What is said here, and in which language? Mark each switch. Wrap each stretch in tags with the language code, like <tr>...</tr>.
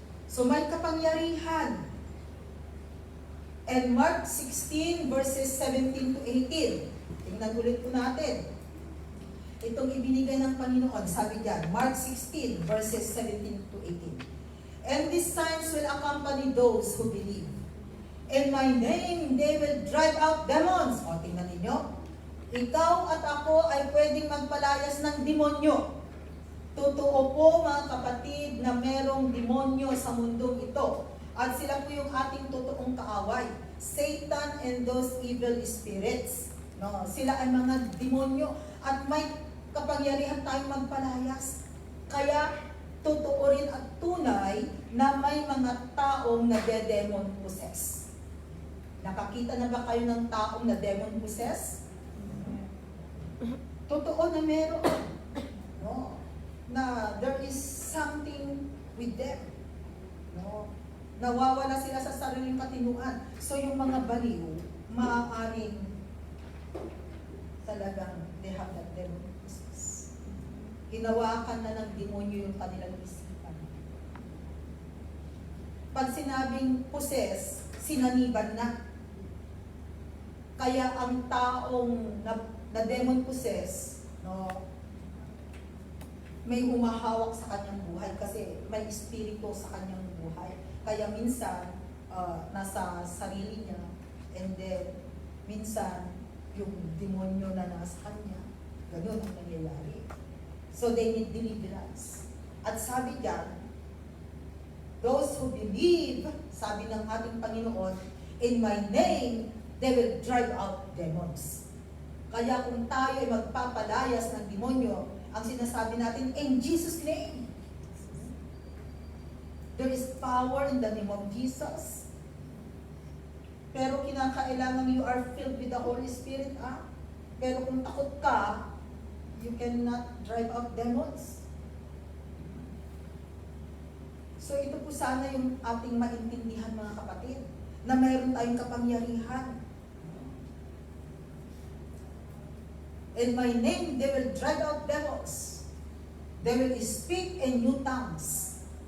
<tl>So may kapangyarihan.</tl> <en>And Mark 16 verses 17 to 18.</en> <tl>Tingnan ulit po natin. Itong ibinigay ng Panginoon, sabi diyan, Mark 16 verses 17 to 18.</tl> <en>And these signs will accompany those who believe. In my name, they will drive out demons.</en> <tl>O, tingnan ninyo. Ikaw at ako ay pwedeng magpalayas ng demonyo. Totoo po mga kapatid na merong demonyo sa mundong ito. At sila po yung ating totoong kaaway.</tl> <en>Satan and those evil spirits.</en> <tl>No, sila ay mga demonyo at may kapangyarihan tayong magpalayas. Kaya totoo rin at tunay na may mga taong nade-demon possess. Nakakita na ba kayo ng taong na demon possess? Totoo na meron. No?</tl> <en>Na there is something with them.</en> <tl>No? Nawawala sila sa sariling katinuan. So yung mga baliw, maaaring talagang</tl> <en>they have that demon possess.</en> <tl>Hinawakan na ng demonyo yung kanilang isipan. Pag sinabing possess, sinaniban na. Kaya ang taong na demon possess, no, may humahawak sa kanyang buhay kasi may espiritu sa kanyang buhay. Kaya minsan, nasa sarili niya, and then minsan, yung demonyo na nasa kanya, ganun ang nangyayari.</tl> <en>So they need deliverance.</en> <tl>At sabi diyan,</tl> <en>those who believe,</en> <tl>sabi ng ating Panginoon,</tl> <en>in my name, they will drive out demons.</en> <tl>Kaya kung tayo ay magpapalayas ng demonyo, ang sinasabi natin,</tl> <en>in Jesus' name. There is power in the name of Jesus.</en> <tl>Pero kinakailangan</tl> <en>you are filled with the Holy Spirit, ah?</en> <tl>Pero kung takot ka,</tl> <en>you cannot drive out demons.</en> <tl>So ito po sana yung ating maintindihan mga kapatid, na mayroon tayong kapangyarihan.</tl> <en>In my name, they will drive out devils. They will speak in new tongues.</en>